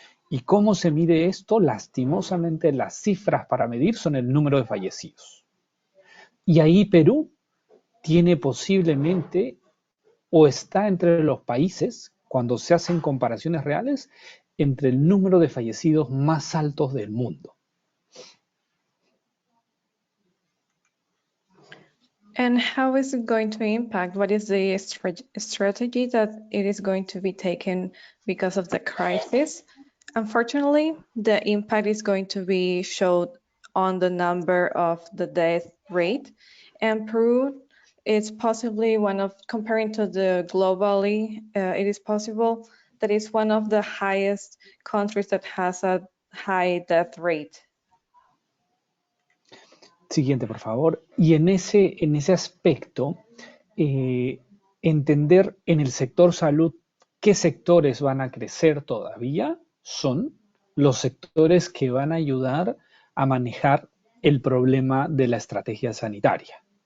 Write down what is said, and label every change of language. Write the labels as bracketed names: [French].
[Spanish] ¿Y cómo se mide esto? Lastimosamente, las cifras para medir son el número de fallecidos. Y ahí Perú tiene posiblemente o está entre los países, cuando se hacen comparaciones reales, entre el número de fallecidos más altos del mundo. [English] And how is it going to impact? What is the strategy that it is going to be taken because of the crisis? Unfortunately, the impact is going to be showed on the number of the death rate. And Peru is possibly one of, comparing to the globally, it is possible that it's one of the highest countries that has a high death rate. [Spanish] Siguiente, por favor. Y en ese aspecto, entender en el sector salud qué sectores van a crecer todavía son los sectores que van a ayudar a manejar el problema de la estrategia sanitaria.